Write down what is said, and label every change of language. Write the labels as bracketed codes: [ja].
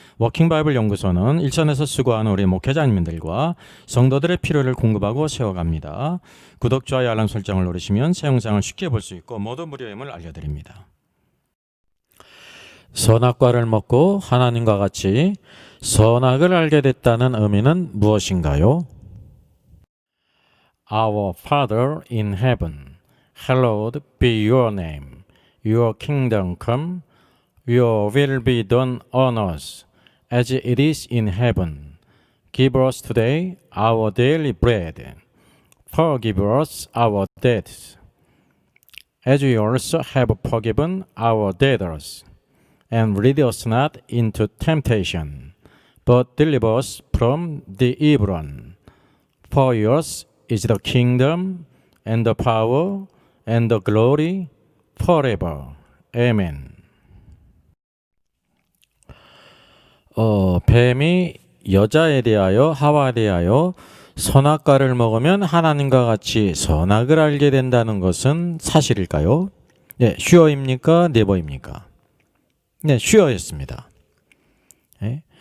[ko] 워킹바이블 연구소는 일선에서 수고하는 우리 목회자님들과 성도들의 필요를 공급하고 세워갑니다. 구독, 좋아요, 알람 설정을 누르시면 새 영상을 쉽게 볼 수 있고 모두 무료임을 알려드립니다. 선악과를 먹고 하나님과 같이 선악을 알게 됐다는 의미는 무엇인가요? [en] Our Father in heaven, hallowed be your name. Your kingdom come, your will be done on earth as it is in heaven. Give us today our daily bread. Forgive us our debts, as we also have forgiven our debtors. And lead us not into temptation, but deliver us from the evil one. For yours is the kingdom, and the power, and the glory, forever. Amen. [ko] 뱀이 여자에 대하여 하와에 대하여 선악과를 먹으면 하나님과 같이 선악을 알게 된다는 것은 사실일까요? 네, 슈어입니까? 네버입니까? 네, 슈어였습니다. 네.